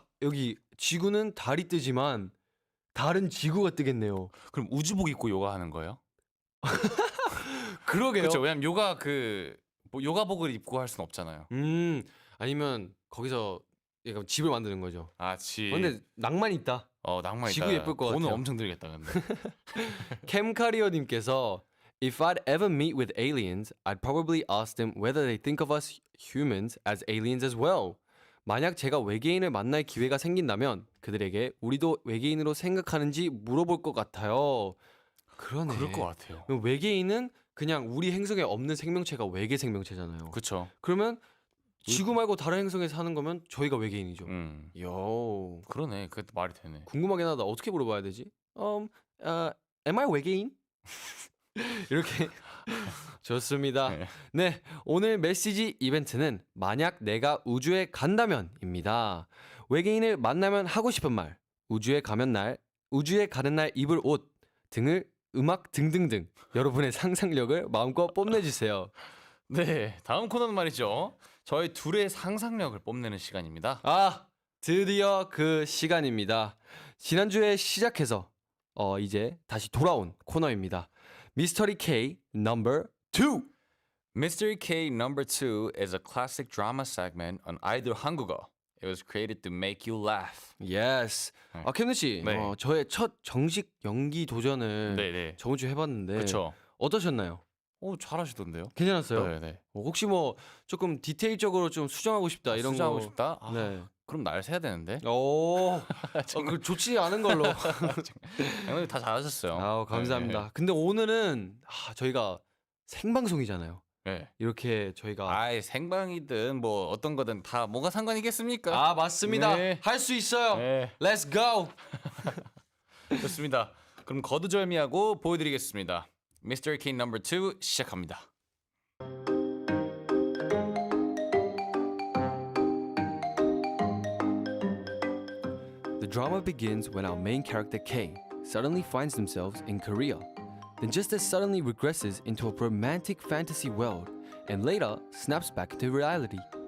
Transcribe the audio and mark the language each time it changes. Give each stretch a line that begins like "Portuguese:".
Korean: 여기 지구는 달이 뜨지만 달은 지구가 뜨겠네요. 그럼 우주복 입고 요가하는 거예요? 그러게요. 그렇죠. 왜냐면 요가 뭐 요가복을 입고 할 수는 없잖아요. 아니면 거기서 약간 집을 만드는 거죠. 아, 집. 근데 낭만 있다. 낭만 있다. 지구 예쁠 것 돈은 같아요. 엄청 들겠다 근데.
English: 캠카리어님께서 If I'd ever meet with aliens, I'd probably ask them whether they think of us humans as aliens as well.
Korean: 만약 제가 외계인을 만날 기회가 생긴다면 그들에게 우리도 외계인으로 생각하는지 물어볼 것 같아요. 그러네. 그럴 것 같아요. 그럼 외계인은 그냥 우리 행성에 없는 생명체가 외계 생명체잖아요. 그렇죠. 그러면 지구 말고 다른 행성에 사는 거면 저희가 외계인이죠. 요. 그러네. 그것도 말이 되네. 궁금하긴 하다. 어떻게 물어봐야 되지?
English: am I
Korean: 외계인? 이렇게 좋습니다. 네. 네, 오늘 메시지 이벤트는 만약 내가 우주에 간다면입니다. 외계인을 만나면 하고 싶은 말, 우주에 가는 날 입을 옷 등을 음악 등등등 여러분의 상상력을 마음껏 뽐내주세요. 네, 다음 코너는 말이죠. 저희 둘의 상상력을 뽐내는 시간입니다. 아, 드디어 그 시간입니다. 지난주에 시작해서 이제 다시 돌아온 코너입니다. 미스터리 K number 2.
English: Mystery K number 2 is a classic drama segment on
Korean: 아이돌 한국어.
English: It was created to make you laugh. Yes.
Korean: 네. 캠든 씨, 네. 저의 첫 정식 연기 도전을 네네. 저번 주에 해봤는데 그렇죠. 어떠셨나요? 오 잘하시던데요? 괜찮았어요? 네네. 혹시 뭐 조금 디테일적으로 좀 수정하고 싶다 이런 수정하고 거. 싶다? 아, 네. 그럼 날 새야 되는데. 그 좋지 않은 걸로. 형님 다 잘하셨어요. 아우 감사합니다. 근데 오늘은 저희가 생방송이잖아요. 네. 이렇게 저희가 아이 생방이든 뭐 어떤 거든 다 뭐가 상관이겠습니까? 맞습니다. 네. 할 수 있어요. 네.
English: Let's go.
Korean: 좋습니다. 그럼 거두절미하고 보여드리겠습니다. Mystery K number 2 시작합니다.
English: The drama begins when our main character K suddenly finds themselves in Korea, then just as suddenly regresses into a romantic fantasy world and later snaps back into reality.